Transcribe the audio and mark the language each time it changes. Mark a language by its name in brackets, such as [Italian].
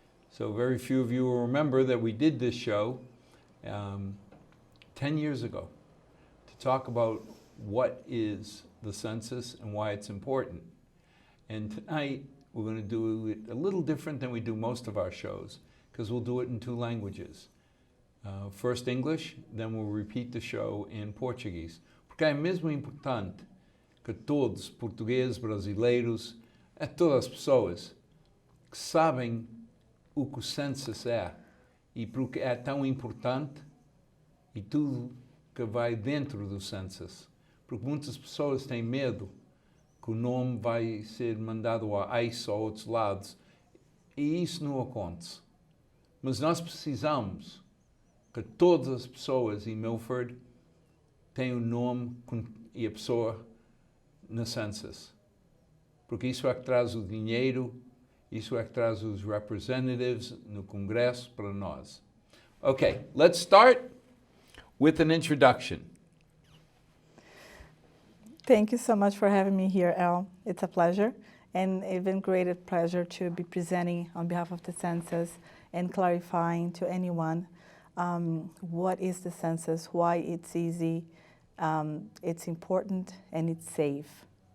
[English] So very few of you will remember that we did this show 10 years ago to talk about what is the census and why it's important. And tonight we're going to do it a little different than we do most of our shows, because we'll do it in two languages. First English, then we'll repeat the show in Portuguese. [Portuguese] Porque é mesmo importante que todos, portugueses, brasileiros, todas as pessoas que sabem o que o census é e porque é tão importante e tudo que vai dentro do census. Porque muitas pessoas têm medo que o nome vai ser mandado a ICE ou a outros lados e isso não acontece. Mas nós precisamos que todas as pessoas em Milford tenham o nome e a pessoa no census. Porque isso é que traz o dinheiro, isso é que traz os representatives no Congresso para nós. [English] Okay, let's start with an introduction. Thank you so much for having me here, Al. It's a pleasure, and even greater pleasure to be presenting on behalf of the census and clarifying to anyone what is the census, why it's easy, it's important, and it's safe.